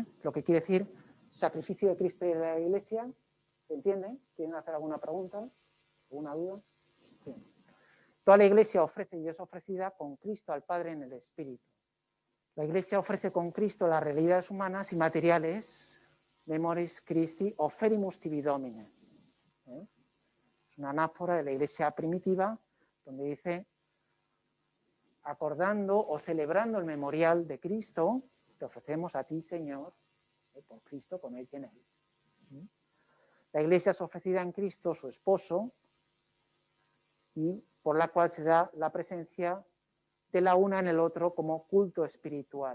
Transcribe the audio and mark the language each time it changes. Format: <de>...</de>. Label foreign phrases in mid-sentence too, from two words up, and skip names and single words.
<es>Lo que quiere decir sacrificio de Cristo y de la Iglesia. ¿Se entiende? ¿Quieren hacer alguna pregunta? ¿Alguna duda? Sí. Toda la Iglesia ofrece y es ofrecida con Cristo al Padre en el Espíritu. La Iglesia ofrece con Cristo las realidades humanas y materiales,</es> <la>memoris Christi offerimus tibi Domine.</la> <es>Es una anáfora de la Iglesia primitiva donde dice, acordando o celebrando el memorial de Cristo, te ofrecemos a ti, Señor, por Cristo, con Él y en Él. La Iglesia es ofrecida en Cristo, su esposo, y por la cual se da la presencia de la una en el otro como culto espiritual.</es>